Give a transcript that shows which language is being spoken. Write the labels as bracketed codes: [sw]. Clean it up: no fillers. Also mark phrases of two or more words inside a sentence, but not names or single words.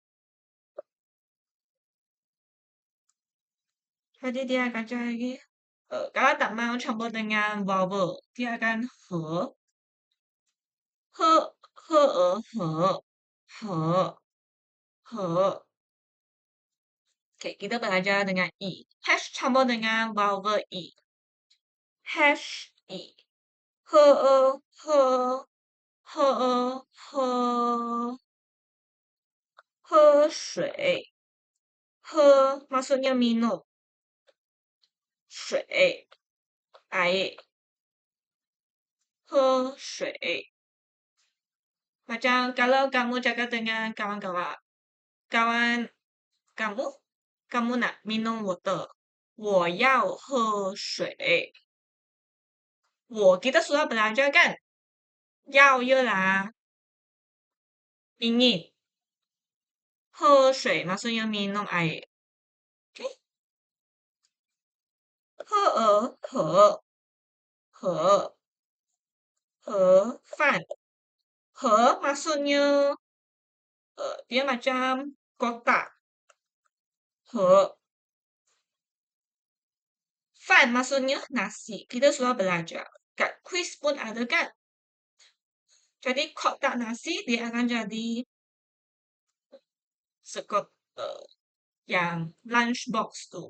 [ms] Jadi dia akan cari Kalau tak mau campur dengan vowel, dia akan he, he, he. Oke, kita belajar dengan i. Hash campur dengan vowel i. Hash i. He, he, [zh] 喝水，喝 [ms] maksudnya minum, 水 air, 喝水。Macam kalau kamu cakap dengan kawan-kawan, kawan kamu, kamu nak minum water. [zh] 我要喝水。 [ms] kita sudah belajar kan? 要 ialah ingin. 喝水 maksudnya minum air. [zh] Okay? 喝盒饭。 [ms] 盒 maksudnya dia macam kotak. 盒 Fan maksudnya nasi. Kita sudah belajar. Kat quiz pun ada kan? Jadi kotak nasi dia akan jadi sekot yang [en] lunch box [ms] tu.